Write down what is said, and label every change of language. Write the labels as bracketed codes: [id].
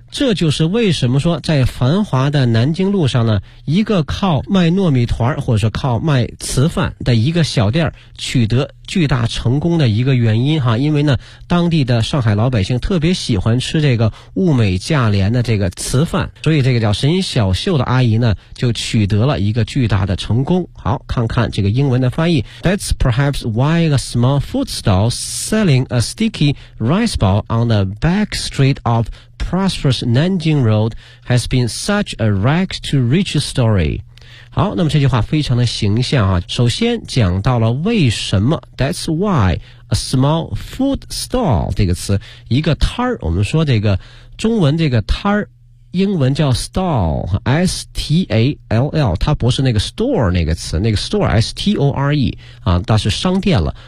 [zh] 这就是为什么说在繁华的南京路上呢，一个靠卖糯米团或者是靠卖瓷饭的一个小店取得巨大成功的一个原因哈。因为呢当地的上海老百姓特别喜欢吃这个物美价廉的这个瓷饭，所以这个叫沈小秀的阿姨呢就取得了一个巨大的成功。好，看看这个英文的翻译。 [en] That's perhaps why a small food stall selling a sticky rice ball on the back street of prosperous Nanjing Road has been such a rags to riches story。 [zh] 好，那么这句话非常的形象啊。首先讲到了为什么 [en] That's why a small food stall [zh] 这个词，一个摊儿，我们说这个中文这个摊儿英文叫 stall， S-T-A-L-L， 它不是那个 store 那个词，那个 store S-T-O-R-E 啊，它是商店了。